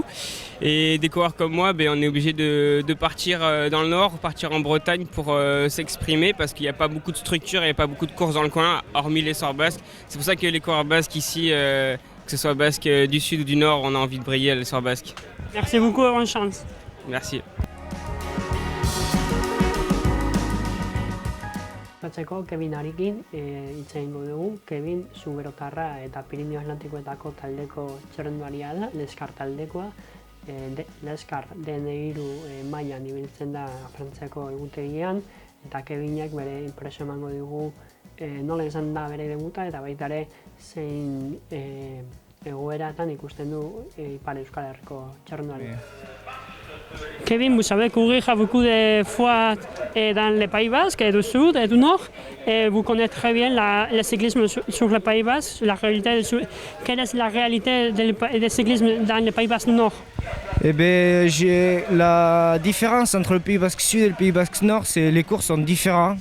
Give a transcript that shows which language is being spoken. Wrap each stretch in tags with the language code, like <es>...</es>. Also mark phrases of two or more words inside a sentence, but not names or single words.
<fr>Et des coureurs comme moi, on est obligé de partir dans le Nord, partir en Bretagne pour s'exprimer parce qu'il n'y a pas beaucoup de structures, il n'y a pas beaucoup de courses dans le coin, hormis l'essor basque. C'est pour ça que les coureurs basques ici, que ce soit basque du sud ou du nord, on a envie de briller à l'essor basque. Merci beaucoup et bonne chance. Merci.</fr> <eu>Bukatzeko Kevin Arikin hitz egingo dugu. Kevin Zuberotarra eta Pirinio Atlantikoetako taldeko txirrindularia da, Leskar taldekoa. Leskar D3 mailan ibiltzen da Frantziako egutegian, eta Kevinek bere inpresio emango digu nola izan da bere debuta eta baita ere zein egoeratan ikusten du Ipar Euskal Herriko txirrindularia.</eu> <fr>Kevin, vous savez courir beaucoup de fois dans le Pays Basque, du Sud et du Nord. Vous connaissez très bien le cyclisme sur le Pays Basque. Quelle est la réalité du cyclisme dans le Pays Basque du Nord? La différence entre le Pays Basque Sud et le Pays Basque Nord, c'est les courses sont différentes.</fr>